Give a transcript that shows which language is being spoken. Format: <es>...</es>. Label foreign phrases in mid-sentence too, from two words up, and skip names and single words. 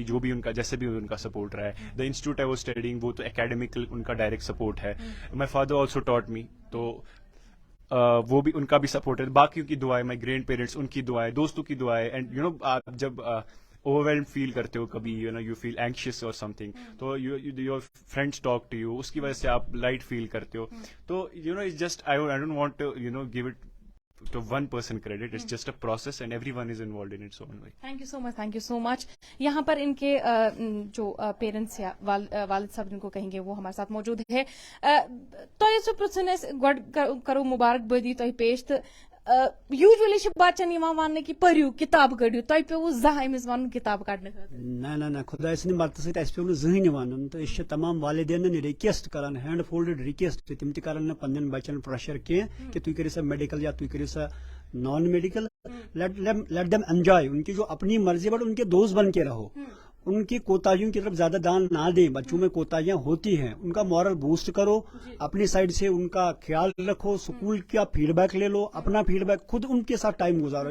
<ur>جو بھی ان کا جیسے بھی ان کا سپورٹ رہا ہے.</ur> <en>the institute I was studying,</en> <ur>وہ تو اکیڈمیکل ان کا ڈائریکٹ سپورٹ ہے.</ur> <en>my father also taught me,</en> <ur>تو وہ بھی ان کا بھی سپورٹ ہے. باقیوں کی دعائیں,</ur> <en>my grand parents</en> <ur>ان کی دعائیں, دوستوں کی دعائیں. اینڈ آپ جب</ur> <en>overwhelmed feel</en> <ur>کرتے ہو کبھی,</ur> <en>you feel anxious or something,</en> <ur>تو</ur> <en>your friends talk to you,</en> <ur>اس کی وجہ سے آپ</ur> <en>light feel</en> <ur>کرتے ہو.</ur> <en>تو it's just I don't want to give it to one person credit. It's just a process and everyone is involved in its own way. Thank you so much.</en> <ur>یہاں پر ان کے جو پیرنٹس یا والد صاحب جن کو کہیں گے وہ ہمارے ساتھ موجود ہے.</ur> <ks>تۄہہِ سُہ پرژھُن أسۍ گۄڈٕ کرو مُبارک بٲدی تۄہہِ پیش. تہٕ یوٗجؤلی چھِ بچن یِوان وننہٕ کہِ پٔرِو کِتاب کٔڑِو, تۄہہِ پیوٚوٕ زانٛہہ أمِس وَنُن کِتاب کڑنہٕ خٲطرٕ؟ نہ خۄداے سٕنٛدِ مدتہٕ سۭتۍ اَسہِ پیوٚو نہٕ زٕہٕنۍ وَنُن. تہٕ أسۍ چھِ تمام والدینن رِکویسٹ کران,</ks> <en>hand folded request,</en> <ks>تِم تہِ کرن نہٕ پننٮ۪ن بچن پریشر کینٛہہ کہ تُہۍ کٔرِو سا میڈیکل یا تُہۍ کٔرِو سا</ks> <en>non medical. let them enjoy,</en> <ur>ان کی جو اپنی مرضی, بٹ ان کے دوست بن کے رہو. ان کی کوتاہیوں کی طرف زیادہ دھیان نہ دیں. بچوں میں کوتاہیاں ہوتی ہیں, ان کا</ur> <en>morale boost</en> <ur>کرو, اپنی سائڈ سے ان کا خیال رکھو, اسکول کا</ur> <en>feed back</en> <ur>لے لو, اپنا</ur> <en>feed back</en> <ur>خود ان کے ساتھ ٹائم گزارو.</ur>